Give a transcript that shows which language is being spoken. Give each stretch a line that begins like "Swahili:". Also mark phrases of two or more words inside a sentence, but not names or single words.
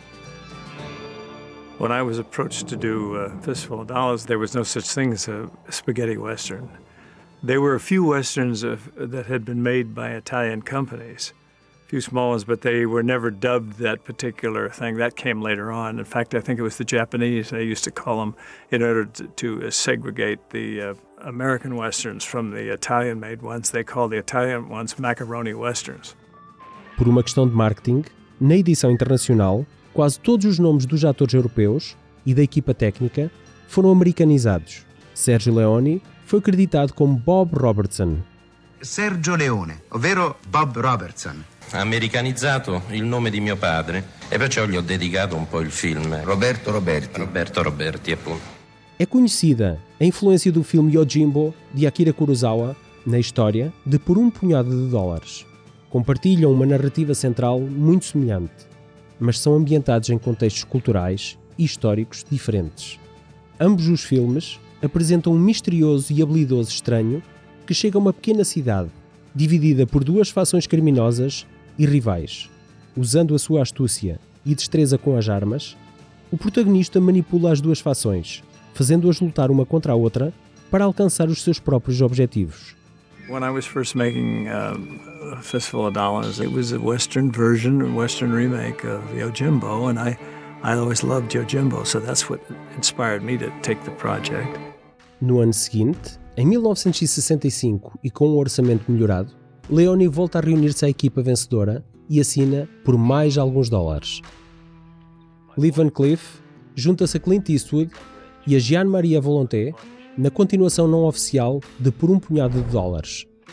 English: When I was approached to do Fistful of Dollars, there was no such thing as a spaghetti western. There were a few westerns that had been made by Italian companies, a few small ones, but they were never dubbed that particular thing. That came later on. In fact, I think it was the Japanese, they used to call them, in order to segregate the American westerns from the Italian-made ones. They called the Italian ones macaroni westerns.
Portuguese: Por uma questão de marketing, na edição internacional, quase todos os nomes dos atores europeus e da equipa técnica foram americanizados. Sergio Leone foi acreditado como Bob Robertson.
Italian: Sergio Leone, ovvero Bob Robertson. Ha americanizzato il nome di mio padre e perciò gli ho dedicato un po' il film. Roberto Roberti. Roberto Roberti, appunto.
Portuguese: É conhecida a influência do filme Yojimbo, de Akira Kurosawa, na história de Por um Punhado de Dólares. Compartilham uma narrativa central muito semelhante, mas são ambientados em contextos culturais e históricos diferentes. Ambos os filmes apresentam um misterioso e habilidoso estranho que chega a uma pequena cidade, dividida por duas fações criminosas e rivais. Usando a sua astúcia e destreza com as armas, o protagonista manipula as duas fações, fazendo-as lutar uma contra a outra para alcançar os seus próprios objetivos.
English: When I was first making Fistful of Dollars, it was a Western version, a Western remake of Yojimbo, and I always loved Yojimbo, so that's what inspired me to take the project.
Portuguese: No ano seguinte, em 1965 e com um orçamento melhorado, Leone volta a reunir-se à equipa vencedora e assina por mais alguns dólares. Lee Van Cleef junta-se a Clint Eastwood e a Jean-Marie Volonté na continuação não oficial de Por um Punhado de Dólares.